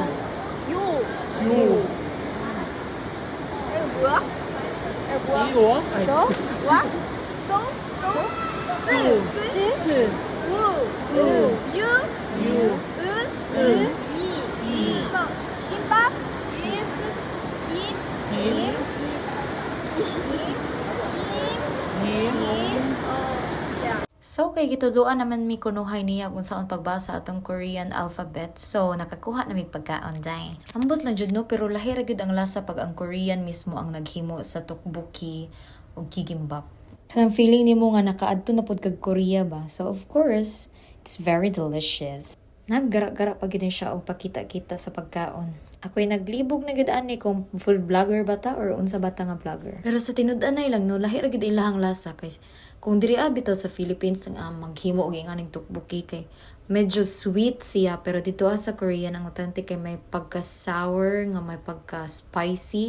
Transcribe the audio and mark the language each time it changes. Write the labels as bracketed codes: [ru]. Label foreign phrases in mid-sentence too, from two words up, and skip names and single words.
[ko] 이거? 소, 와, 소, 스, 우, 유, 은, 이. 소, 김밥, [ceb] So, kay gituluan naman mi kunuhay niya [tl] kung saan [ceb] pagbasa atong [en] Korean alphabet. [ceb] So, nakakuha na mig pagkaon day. Ambot lang jud no, pero lahi ra gyud ang lasa pag ang Korean mismo ang naghimo sa tteokbokki o kikimbap. Kanang feeling nimo nga nakaadto na pud kag Korea ba? [en] So, of course, it's very delicious. [ceb] Naggara-gara pa gid siya og pakita-kita sa pagkaon. Ako'y naglibog na gid ani kung [en] full vlogger [ceb] bata or unsa bata nga vlogger. Pero sa tinud-an nay lang no, lahi ra gid ilahang lasa kay kung diri bitaw sa Philippines nga maghimo og inganing tteokbokki kay medyo sweet siya, pero dito sa Korean ang authentic kay may pagka-sour nga may pagka-spicy.